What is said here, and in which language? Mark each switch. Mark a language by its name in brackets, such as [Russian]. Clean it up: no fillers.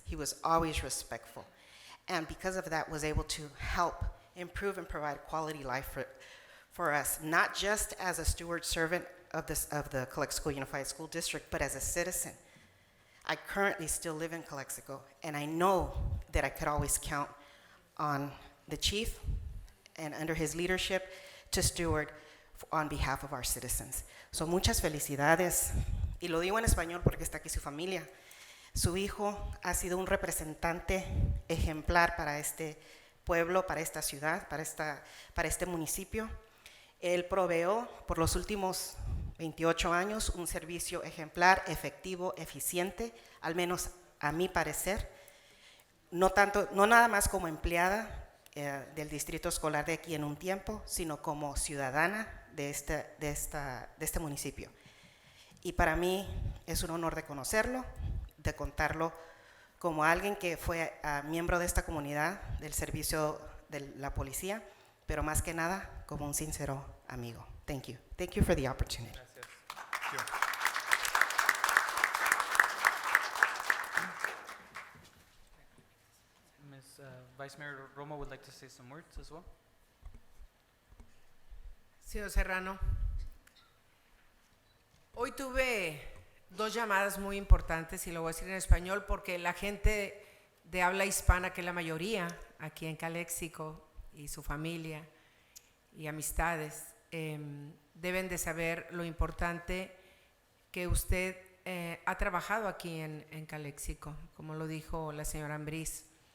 [English] He was always respectful. And because of that, was able to help improve and provide quality life for us, not just as a steward servant of the Calexico Unified School District, but as a citizen. I currently still live in Calexico, and I know that I could always count on the chief and under his leadership to steward on behalf of our citizens. [Spanish] So muchas felicidades, y lo digo en español porque está aquí su familia. Su hijo ha sido un representante ejemplar para este pueblo, para esta ciudad, para este municipio. Él proveó por los últimos 28 años un servicio ejemplar, efectivo, eficiente, al menos a mi parecer, no nada más como empleada del distrito escolar de aquí en un tiempo, sino como ciudadana de este municipio. Y para mí es un honor de conocerlo, de contarlo como alguien que fue miembro de esta comunidad, del servicio de la policía, pero más que nada como un sincero amigo. [English] Thank you. Thank you for the opportunity. Ms. Vice Mayor Romo would like to say some words as well. [Spanish] Señor Serrano, hoy tuve dos llamadas muy importantes, y lo voy a decir en español porque la gente de habla hispana, que es la mayoría aquí en Calexico, y su familia y amistades, deben de saber lo importante que usted ha trabajado aquí en Calexico, como lo dijo la señora Ambriz.